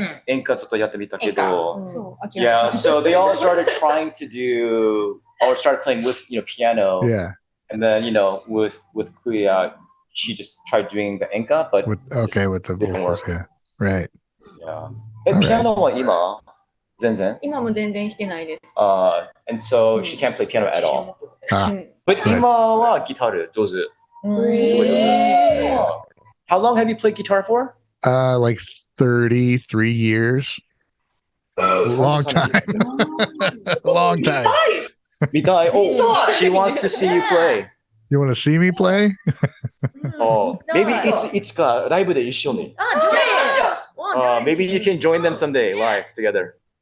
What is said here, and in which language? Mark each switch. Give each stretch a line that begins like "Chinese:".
Japanese: 演歌ちょっとやってみたけど。
English: Yeah, so they all started trying to do, or started playing with, piano. Yeah. And then, with KUYA, she just tried doing the enka, but with the vocals, yeah. Right.
Japanese: Yeah. ピアノは今全然今も全然弾けないです。
English: And so she can't play piano at all.
Japanese: But 今はギター上手。すごい上手。
English: How long have you played guitar for? Like 33 years. Long time. Long time.
Japanese: 見たい。
English: Oh, she wants to see you play. You want to see me play? Oh, maybe
Japanese: いつかライブで一緒に。
English: Maybe you can join them someday live together.